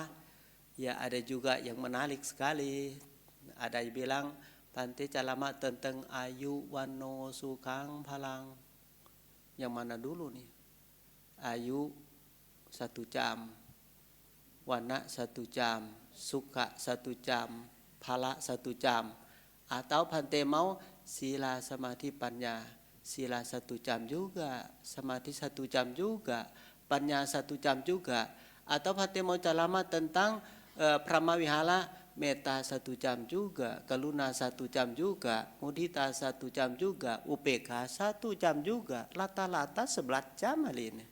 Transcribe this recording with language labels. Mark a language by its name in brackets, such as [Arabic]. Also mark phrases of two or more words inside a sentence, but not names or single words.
[Indonesian] Ya ada juga yang menarik sekali. Ada yang bilang Bante ceramah tentang [Pali] ayu wano sukang palang. [Indonesian] Yang mana dulu nih? Ayu 1 jam, wana 1 jam, suka 1 jam, phala 1 jam. Atau Bante mau [Pali] sila samadhi panya, [Indonesian] sila 1 jam juga, samadhi 1 jam juga, panya 1 jam juga. Atau Bante mau ceramah tentang Pramawihara, metta 1 jam juga, kaluna 1 jam juga, mudita 1 jam juga, upekha 1 jam juga, rata-rata 11 jam hari ini.